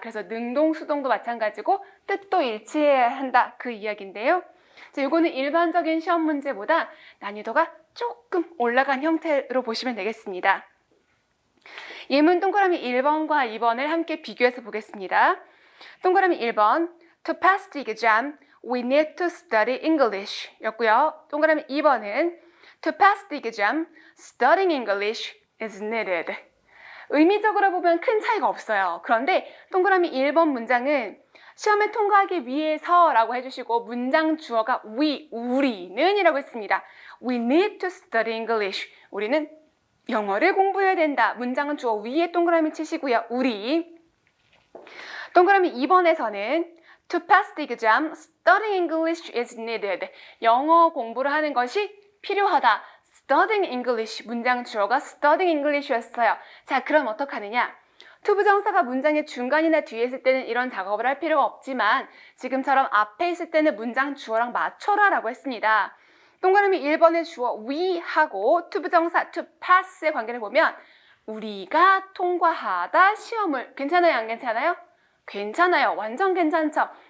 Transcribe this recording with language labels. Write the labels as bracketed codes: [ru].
[ko] 그래서 능동, 수동도 마찬가지고 뜻도 일치해야 한다. 그 이야기인데요. 자, 이거는 일반적인 시험 문제보다 난이도가 조금 올라간 형태로 보시면 되겠습니다. 예문 동그라미 1번과 2번을 함께 비교해서 보겠습니다. 동그라미 1번 [en] To pass the exam, we need to study English [ko] 였고요. 동그라미 2번은 [en] To pass the exam, studying English is needed. [ko] 의미적으로 보면 큰 차이가 없어요. 그런데 동그라미 1번 문장은 시험에 통과하기 위해서 라고 해주시고 문장 주어가 우리는 이라고 했습니다. [en] We need to study English. [ko] 우리는 영어를 공부해야 된다. 문장은 주어 위에 동그라미 치시고요. 우리. 동그라미 2번에서는 [en] To pass the exam, studying English is needed. [ko] 영어 공부를 하는 것이 필요하다. [en] Studying English, [ko] 문장 주어가 [en] Studying English였어요. [ko] 자, 그럼 어떡하느냐? 투부정사가 문장의 중간이나 뒤에 있을 때는 이런 작업을 할 필요가 없지만 지금처럼 앞에 있을 때는 문장 주어랑 맞춰라 라고 했습니다. 동그라미 1번의 주어 we하고 투부정사 to pass의 관계를 보면 우리가 통과하다 시험을 괜찮아요? 안 괜찮아요? 괜찮아요. 완전 괜찮죠?